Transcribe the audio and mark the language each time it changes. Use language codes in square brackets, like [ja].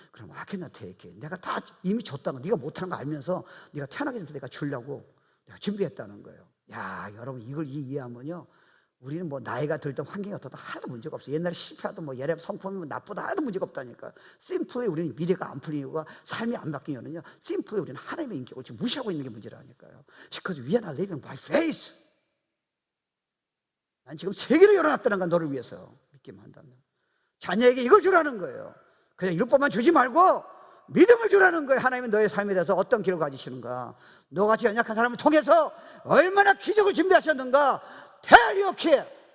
[ko] 그럼 아케나 테이크, 내가 다 이미 줬다는 거, 네가 못하는 거 알면서 네가 태어나기 전부터 내가 주려고 내가 준비했다는 거예요. 야, 여러분 이걸 이해하면요, 우리는 뭐 나이가 들든 환경이 어떻든 하나도 문제가 없어요. 옛날에 실패하던 뭐 예를 성품이 뭐 나쁘다 하나도 문제가 없다니까. 심플리 우리는 미래가 안 풀린 이유가, 삶이 안 바뀐 이유는요, 심플리 우리는 하나님의 인격을 지금 무시하고 있는 게 문제라니까요. [en] Because we are not living by faith. [ko] 난 지금 세계를 열어놨다는 거, 너를 위해서 믿기만 한다면. 자녀에게 이걸 주라는 거예요. 그냥 율법만 주지 말고 믿음을 주라는 거예요. 하나님은 너의 삶에 대해서 어떤 길을 가지시는가, 너같이 연약한 사람을 통해서 얼마나 기적을 준비하셨는가, [en] Tell your kid.